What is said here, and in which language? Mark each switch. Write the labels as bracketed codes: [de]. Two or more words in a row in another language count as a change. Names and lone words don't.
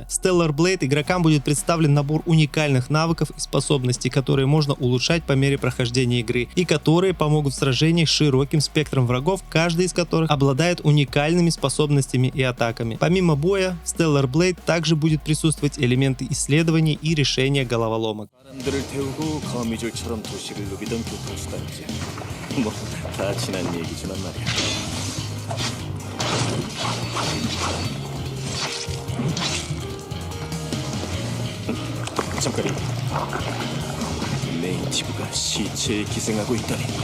[ru] В Stellar Blade игрокам будет представлен набор уникальных навыков и способностей, которые можно улучшать по мере прохождения игры, и которые помогут в сражениях с широким спектром врагов, каждый из которых обладает уникальными способностями и атаками. Помимо боя, в Stellar Blade также будет присутствовать элементы исследований и решения головоломок. [ko] 사람들을 태우고 거미줄처럼 도시를 누비던 교통수단이지. 뭐 다 지난 얘기지만 말이야. 잠깐이. 네이티브가 시체에 기생하고 있다니.